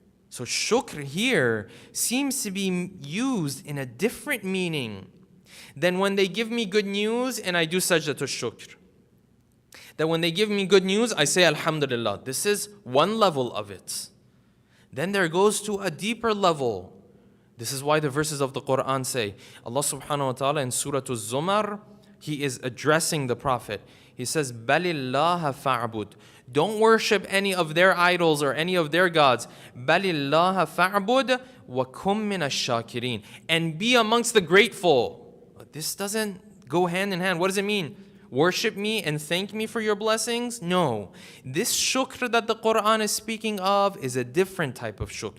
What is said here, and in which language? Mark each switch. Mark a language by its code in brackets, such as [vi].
[en] So shukr here seems to be used in a different meaning than when they give me good news and I do sajda to shukr. That when they give me good news, I say Alhamdulillah. This is one level of it. Then there goes to a deeper level. This is why the verses of the Quran say, Allah subhanahu wa ta'ala in Surah Al-Zumar, He is addressing the Prophet. He says, [ar] بَلِ اللَّهَ فَاعْبُدْ. [en] Don't worship any of their idols or any of their gods. [ar] بَلِ اللَّهَ فَاعْبُدْ وَكُمْ مِنَ الشَّاكِرِينَ. [en] And be amongst the grateful. This doesn't go hand in hand. What does it mean? Worship me and thank me for your blessings? No. This shukr that the Quran is speaking of is a different type of shukr.